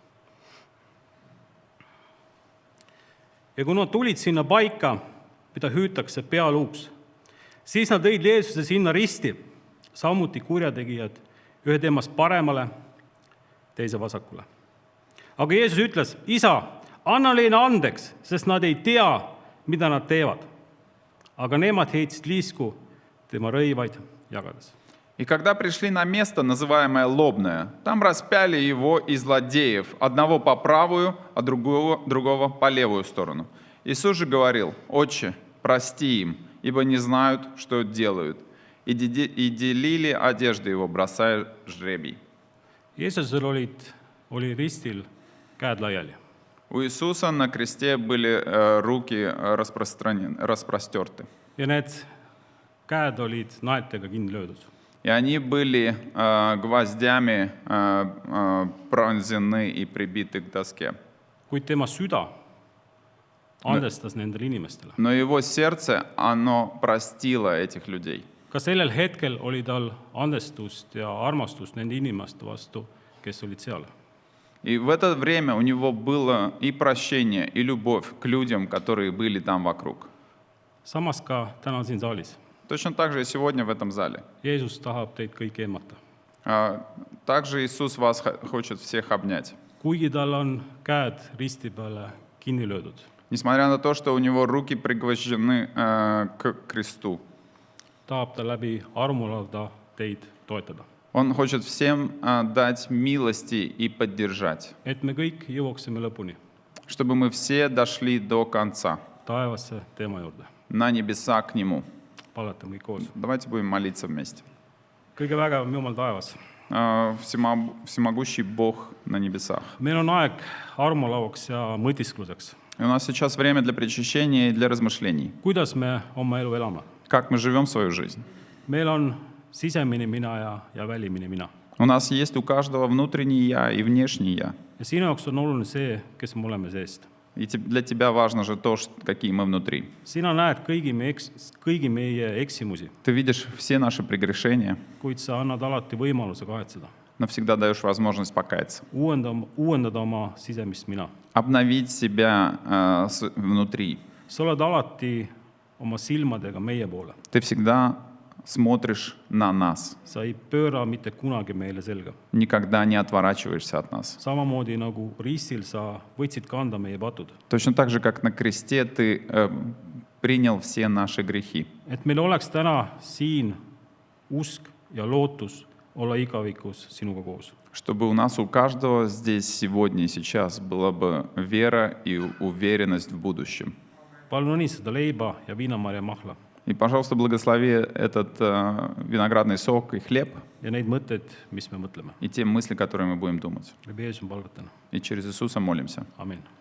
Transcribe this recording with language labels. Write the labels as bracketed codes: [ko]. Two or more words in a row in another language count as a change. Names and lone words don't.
[et] Ja kui nad tulid sinna paika, mida hüütakse pealuuks, siis nad tõid Jeesuse sinna risti, samuti kurjategijad, ühe temast paremale, teise vasakule. Aga Jeesus ütles, isa, anna neile andeks, sest nad ei tea, mida nad teevad. Aga nemad heitsid liisku tema rõivaid jagades. [ru] И когда пришли на место, называемое Лобное, там распяли его и злодеев, одного по правую, а другого по левую сторону. Иисус же говорил, «Отче, прости им, ибо не знают, что делают». И делили одежды его, бросая жребий. [et] Jeesusel oli ristil käed laiali. [ru] У Иисуса на кресте были руки распростерты. [et] Ja need käed olid naeltega kinni löödud. [ru] И они были гвоздями пронзены и прибиты к доске. [et] Kuid tema süda andestas nendele inimestele. [ru] Но его сердце, оно простило этих людей. [et] Ka sellel hetkel oli tal andestust ja armastust nende inimeste vastu, kes olid seal. [ru] И в это время у него было и прощение, и любовь к людям, которые были там вокруг. [et] Samas ka täna siin saalis. [ru] Точно так же и сегодня в этом зале. [et] Jeesus tahab teid kõiki emmata. [ru] Также Иисус вас хочет всех обнять. [et] Kuigi tal on käed risti peale kinni löödud, [ru] Несмотря на то, что у него руки пригвождены к кресту. [et] tahab ta läbi armulauda teid toetada. [ru] Он хочет всем дать милости и поддержать, [et] Et me kõik jõuaksime lõpuni, [ru] чтобы мы все дошли до конца, [et] taevasse tema juurde. [ru] на небеса к Нему. [et] Paletame kõik koos. [ru] Давайте будем молиться вместе. [et] Kõige vägevam Jumal taevas. [ru] Всемогущий Бог на небесах. [et] Meil on aeg armulauaks ja mõtiskluseks. [ru] И у нас сейчас время для причащения и для размышлений. [et] Kuidas me oma elu elame? [ru] Как мы живем свою жизнь? [et] Meil on sisemine mina ja välimine mina. [ru] У нас есть у каждого внутренний «я» и внешний «я». [et] Ja sinu jaoks on oluline see, kes me oleme seest. [ru] И для тебя важно же то, какие мы внутри. [et] Sina näed kõigi meie eksimusi, [ru] Ты видишь все наши прегрешения, [et] kuid sa annad alati võimaluse kahetseda. [ru] но всегда даешь возможность покаяться. [et] uuendada oma sisemist mina. [ru] Обновить себя внутри. [et] sa oled alati oma silmadega meie poole. [ru] Ты всегда смотришь на нас. [et] sa ei pööra mitte kunagi meile selga. [ru] Никогда не отворачиваешься от нас. [et] Samamoodi nagu ristil sa võtsid kanda meie patud. [ru] Точно так же, как на кресте ты принял все наши грехи. [et] Et meil oleks täna siin usk ja lootus olla igavikus sinuga koos. [ru] Чтобы у нас, у каждого здесь сегодня и сейчас была бы вера и уверенность в будущем. [et] Palun õnnistada leiba ja viinamarja mahla [ru] И, пожалуйста, благослови этот виноградный сок и хлеб, [et] ja neid mõtteid, mis me mõtleme. [ru] и те мысли, которые мы будем думать. [et] Läbi Jeesuse palvetan. [ru] И через Иисуса молимся. [et] Amin.